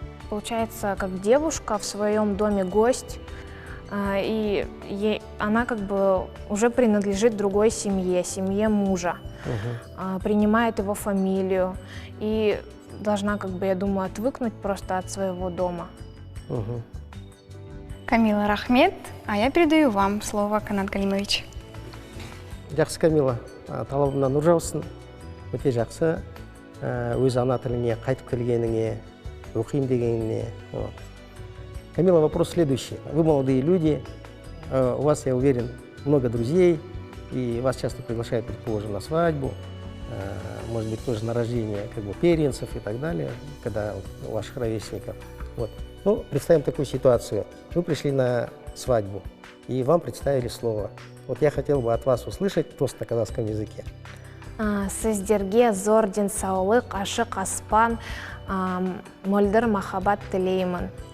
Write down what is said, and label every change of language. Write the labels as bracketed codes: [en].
[ru] Получается, как девушка в своем доме гость, и она как бы уже принадлежит другой семье, семье мужа, принимает его фамилию и должна, как бы, я думаю, отвыкнуть просто от своего дома. Камила Рахмет, а я передаю вам слово, Канат Галимович. [kk] Жақсы, Камила, талабымнан нұр жаусын, өте жақсы. өз ана тіліне қайтып келгеніңе, оқимын дегеніне. [ru] Вот. Камила, вопрос следующий. Вы молодые люди, у вас, я уверен, много друзей, и вас часто приглашают, предположим, на свадьбу, может быть, тоже на рождение как бы первенцев и так далее, когда у ваших ровесников. Вот. Ну, представим такую ситуацию. Вы пришли на свадьбу, и вам представили слово. Вот я хотел бы от вас услышать тост на казахском языке. [kk] Сіздерге зор денсаулық, ашық аспан, мөлдір махаббат тілеймін.